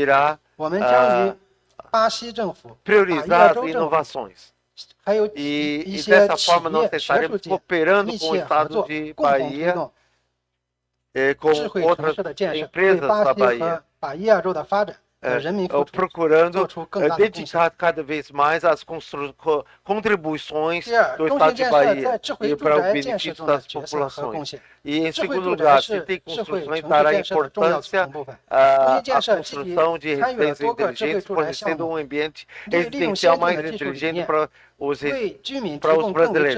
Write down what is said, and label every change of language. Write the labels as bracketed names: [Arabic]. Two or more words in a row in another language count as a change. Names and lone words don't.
[Chinese] 我们将与巴西政府、巴伊亚州政府，还有一些企业、学术界密切合作，共同推动 智慧城市的建设，为巴西和巴伊亚州的发展和人民付出做出更大的贡献。 [Portuguese] cada vez mais as contribuições do Estado de Bahia e para o benefício das populações. E em segundo lugar, CITIC Construções dará importância à construção de residências inteligentes, fornecendo um ambiente residencial mais inteligente para para os brasileiros.